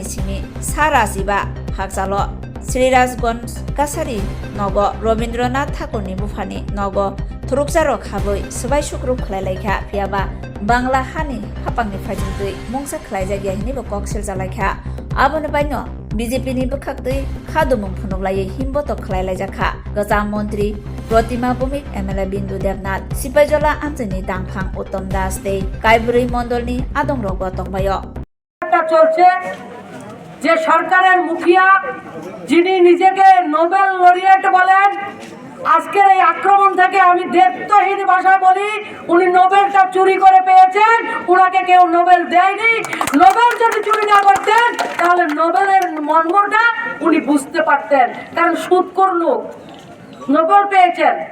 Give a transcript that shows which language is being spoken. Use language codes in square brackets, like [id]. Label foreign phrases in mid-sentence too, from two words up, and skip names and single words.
[trp] सिमी साराजिबा हागजालो श्रीराजगंज कासारि नग रबीन्द्रनाथ ठाकुरनि बुफानि नग थुरुकजारो खाबै सुबाय सुक्रुब खालायलायखा फियाबा बांला हानि हापांनि फाइजोंदै मुंसा खालायजागिया हिनिबो कक्सिल जालायखा आबोनो बायनो बीजेपीनि बोखागदै खादुमुं फुनुगलायै हिमबोतो खालायलायजाखा गोजाम मन्त्री प्रतिमा भूमिक एमएलए बिन्दु देबनाथ सिपाइजला आमजोंनि दांफां उत्तम दास दे कायबुरै मण्डलनि आदं रग तंबाय [bn] চলছে যে সরকারের মুখিয়া যিনি নিজেকে নোবেল লরিয়েট বলেন আজকের এই আক্রমণ থেকে আমি দেবত্বহীন ভাষায় বলি উনি নোবেলটা চুরি করে পেয়েছেন উনাকে কেউ নোবেল দেয়নি নোবেল যদি চুরি না করতেন তাহলে নোবেলের মর্মটা উনি বুঝতে পারতেন কারণ সুদখোর লোক নোবেল পেয়েছেন